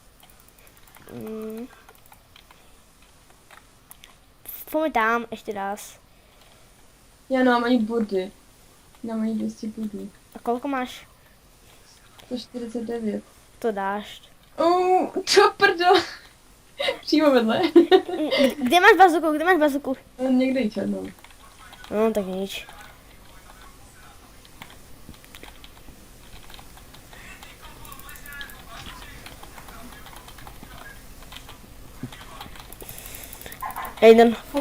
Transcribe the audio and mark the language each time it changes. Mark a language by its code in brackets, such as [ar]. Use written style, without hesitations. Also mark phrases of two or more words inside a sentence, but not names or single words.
[sk] Poďme tam ešte raz. [cs] Já nemám ani body. Nemám ani 200 bodů. [sk] A koľko máš? 149. To dáš. Čo prdel. [cs] Přímo vedle. Kde máš bazuku? Kde máš bazuku? Někde ji černou. [sk] No tak nič. Jeden.